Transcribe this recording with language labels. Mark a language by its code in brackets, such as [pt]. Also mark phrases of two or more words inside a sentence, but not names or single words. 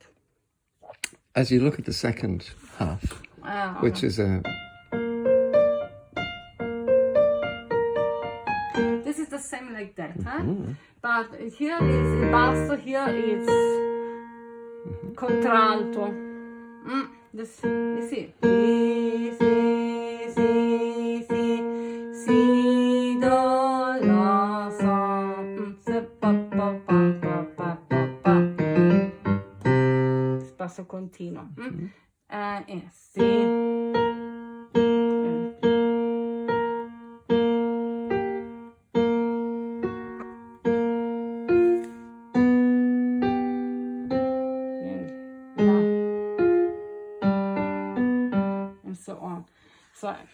[en] As you look at the second half, which is a... This is the same like that, huh? But here is [it] in basso, [en] here is contralto. This, you see. Si, si, si, si, si, do, la, fa, si, pa, pa, pa, pa, pa, pa, pa. [it] Basso continuo. Si. [en] And so on. So.